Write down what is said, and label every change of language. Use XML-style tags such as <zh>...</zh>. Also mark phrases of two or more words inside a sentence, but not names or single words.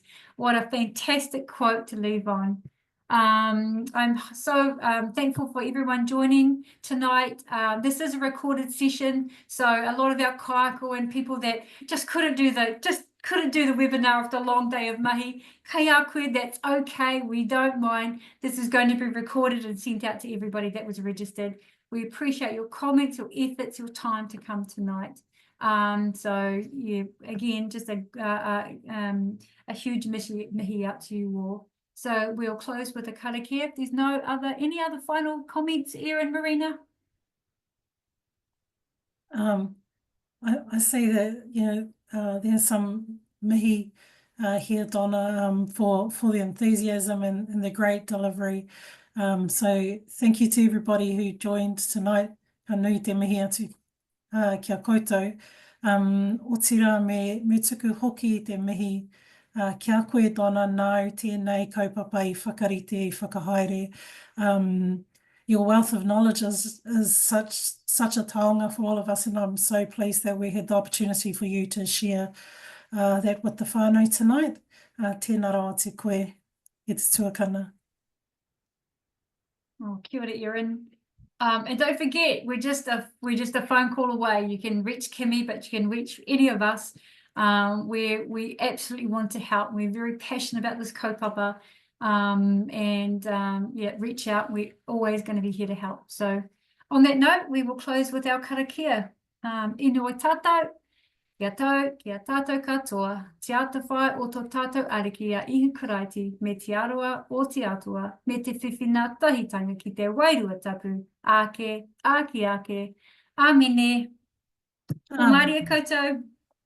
<en>What a fantastic quote to leave on. I'm so thankful for everyone joining tonight. This is a recorded session, so a lot of our kaiako and people that just couldn't do the webinar after a long day of mahi, kaiako, that's okay, we don't mind. This is going to be recorded and sent out to everybody that was registered. We appreciate your comments, your efforts, your time to come tonight. So yeah, again, just a huge mihi out to you all. So we'll close with a karakia. If there's any other final comments, Erin, Marina? I say that, there's some mihi here, Donna, for the enthusiasm and the great delivery. So thank you to everybody who joined tonight.</en> <mi>Ka nui te mihi atu kia koutou. O tira me tuku hoki te mihi kia koe, Donna, nau tēnei kaupapa I whakarite, I whakahaere.</mi> <en>Your wealth of knowledge is such a taonga for all of us, and I'm so pleased that we had the opportunity for you to share that with the whānau tonight.</en> <mi>Tēnā roa te koe, e te tuakana. Oh, kia ora, Erin.</mi> <en>And don't forget, we're just a phone call away. You can reach Kimmy, but you can reach any of us. We absolutely want to help. We're very passionate about this kaupapa. Yeah, reach out. We're always going to be here to help. So on that note, we will close with our karakia.</en> <mi>Inoi tātou, kia tātou katoa, te atawhai o tō tātou ariki a ihu karaiti, me te aroa o te atua, me te whiwhina tahitanga ki te wairua tapu, ake, ake, amine. O Māori e koutou.</mi>